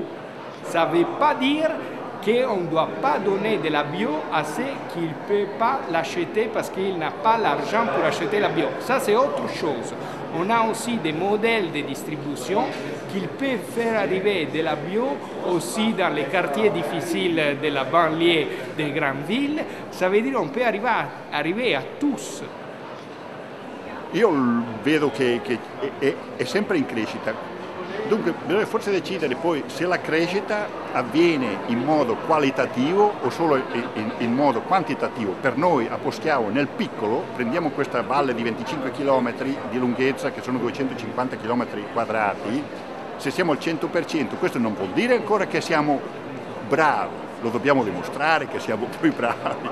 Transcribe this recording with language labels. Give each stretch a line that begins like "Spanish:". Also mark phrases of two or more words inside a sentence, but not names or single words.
French: Ça ne veut pas dire qu'on ne doit pas donner de la bio à ceux qui ne peuvent pas l'acheter parce qu'ils n'ont pas l'argent pour acheter la bio. Ça, c'est autre chose. On a aussi des modèles de distribution qui peuvent faire arriver de la bio aussi dans les quartiers difficiles de la banlieue des grandes villes. Ça veut dire qu'on peut arriver à tous.
Italian: Io vedo che è sempre in crescita. Dunque bisogna forse decidere poi se la crescita avviene in modo qualitativo o solo in modo quantitativo. Per noi a Poschiavo nel piccolo prendiamo questa valle di 25 km di lunghezza che sono 250 km quadrati, se siamo al 100% questo non vuol dire ancora che siamo bravi, lo dobbiamo dimostrare che siamo più bravi.